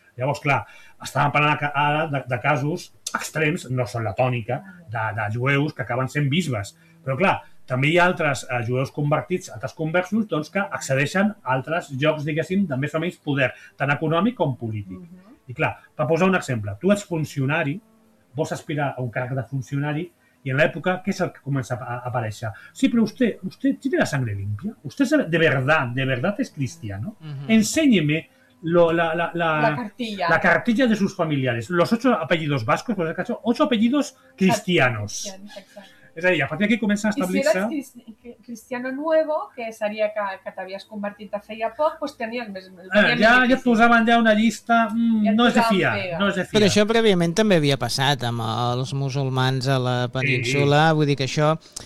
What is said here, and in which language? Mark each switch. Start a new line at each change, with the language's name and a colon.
Catalan: Llavors, clar, estàvem parlant ara de casos extrems, no són la tònica, de jueus que acaben sent bisbes, però clar, també hi ha altres jueus convertits, altres conversos, doncs, que accedeixen a altres llocs, diguéssim, de més o menys poder, tant econòmic com polític. I clar, per posar un exemple, tu ets funcionari, vols aspirar a un càrrec de funcionari, i en l'època, què és el que comença a aparèixer? Sí, però vostè
Spanish: tiene la sangre limpia? Vostè de verdad és cristiano? Uh-huh. Enséñeme la cartilla de sus familiares. Los 8 apellidos vascos, por el caso, 8 apellidos cristianos.
Catalan: És a dir, a partir d'aquí comença a establir-se... I
Spanish: si eres cristiano nuevo,
Catalan: que seria que t'havies convertit de feia poc, doncs pues tenia el més... Ja posaven ja una llista... no és de fiar. Però això prèviament també havia passat amb els musulmans a la península. Sí. Vull dir que això...